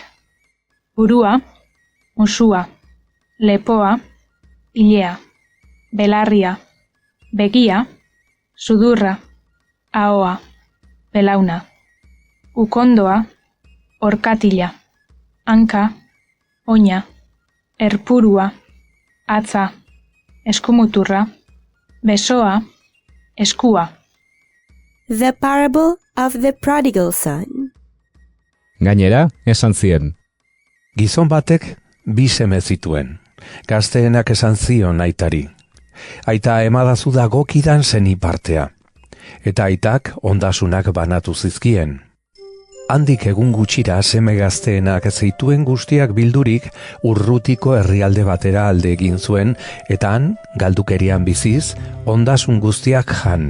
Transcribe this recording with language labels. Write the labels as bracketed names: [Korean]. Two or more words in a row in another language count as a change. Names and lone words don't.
[Basque] burua, musua, lepoa, ilea, belarria, begia, sudurra, ahoa, belauna, ukondoa, orkatila, hanka, oina, erpurua, atza, eskumuturra, besoa, eskua. [English] The parable of the prodigal son. [Basque] Gainera, esan zien. Gizon batek 2 seme zituen. Gazteenak esan zion aitari. Aita emadazu da gokidan zeni partea. Eta aitak ondasunak banatu zizkien. Handik egun gutxira seme gazteenak zituen guztiak bildurik urrutiko herrialde batera alde egin zuen eta han, galdukerian biziz, ondasun guztiak jan.